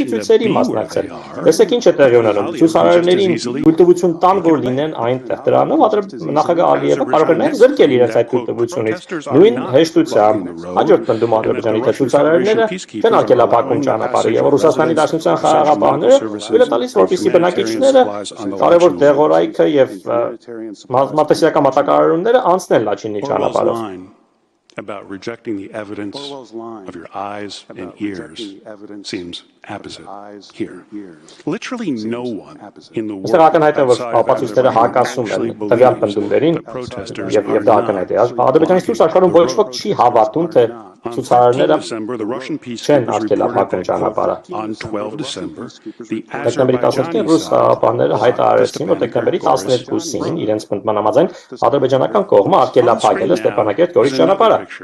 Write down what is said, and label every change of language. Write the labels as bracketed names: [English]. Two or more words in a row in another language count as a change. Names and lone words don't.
[Armenian] ցույցերի մասնակցել։ Տեսեք ինչ է տեղի ունենում։ Ցուցարարներին թույլտվություն տան, որ լինեն այնտեղ։ Դրանով նախագահ Ալիևը կարող է նաև զրկել իրենց այդ թույլտվությունից։ Նույն հեշտությամբ հաջորդ պնդում Ադրբեջանի թե ցուցարարները չեն արգելափակում ճանապարհը եւ Ռուսաստանի Դաշնության խաղաղապահները թույլ է տալիս, որպեսզի բնակիչները կարևոր դեղորայքը եւ մատասիրական մատակարարումները անցնեն Լաչինի ճանապարհով։ [English] About rejecting the evidence of your eyes and ears seems opposite here. Literally no one in the world [Armenian] ապացույցները հակասում են տվյալ պնդումներին եւ դա ակնհայտ է։ Ադրբեջանի ցույց աշխարհում ոչ ոք չի հավատում, թե ցուցարարները չեն արգելափակում ճանապարհը։ Դեկտեմբերի 12-ին ռուս խաղաղապահները հայտարարեցին, որ դեկտեմբերի 12-ին իրենց պնդման համաձայն ադրբեջանական կողմը արգելափակել է Ստեփանակերտ-Գորիս ճանապարհը։